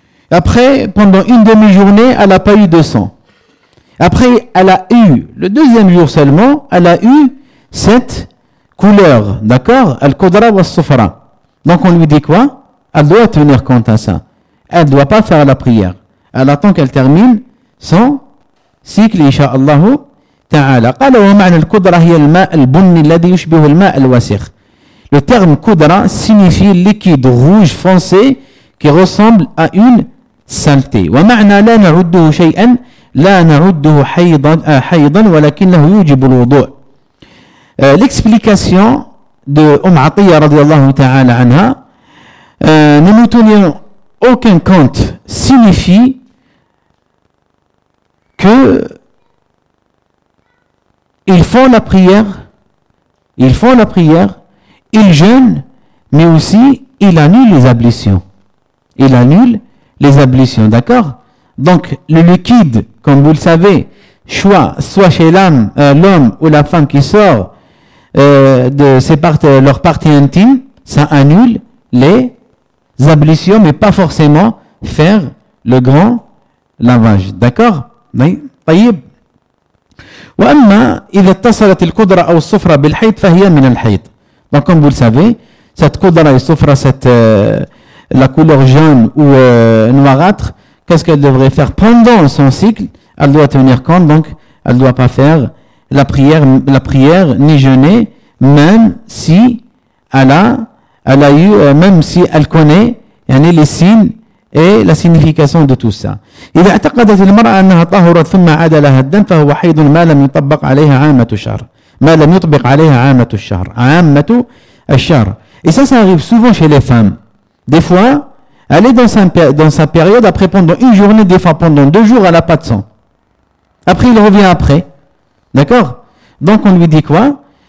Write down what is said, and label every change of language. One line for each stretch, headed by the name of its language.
French: Après, pendant une demi-journée, elle n'a pas eu de sang. Après, elle a eu, le deuxième jour seulement, elle a eu cette couleur, d'accord? Al-Qudra wa Sufra. Donc, on lui dit quoi? Elle doit tenir compte à ça. Elle ne doit pas faire la prière. Elle attend qu'elle termine son cycle, Inch'Allah.
Arabic: تعالى قال ومعنى القدرة هي الماء البني الذي يشبه الماء الوسخ.
French: Le terme coudra signifie liquide rouge foncé qui ressemble à une saleté.
Arabic: ومعنى لا نعده شيئا لا نعده حيضا ولكنه يوجب الوضوء.
French: L'explication de Umm Atiyya
Arabic: رضي الله تعالى عنها
French: ne nous tenions aucun compte signifie que Ils font la prière, ils jeûnent, mais aussi ils annulent les ablutions. Ils annulent les ablutions, d'accord? Donc le liquide, comme vous le savez, soit chez l'âme, l'homme ou la femme qui sort de leur partie intime, ça annule les ablutions, mais pas forcément faire le grand lavage, d'accord? Voyez.
Arabic: وأما إذا اتصلت القدرة أو الصفرة بالحيض فهي من الحيض.
French: Donc comme vous le savez, cette coudra et soufra, la couleur jaune ou noirâtre, qu'est-ce qu'elle devrait faire pendant son cycle? Elle doit tenir compte, donc elle ne doit pas faire la prière ni jeûner, même si elle connaît yani les signes et la signification de tout ça.
Arabic: إذا اعتقدت المرأة أنها طهرت ثم عاد لها الدم فهو حيض ما لم يطبق عليها عامة الشهر. ما لم يطبق عليها عامة الشهر. عامة الشهر.
French: Et ça, ça arrive souvent chez les femmes. Des fois, elle est dans sa période, après pendant une journée, des fois pendant deux jours, elle n'a pas de sang. Après, il revient après. D'accord? Donc, on lui dit quoi?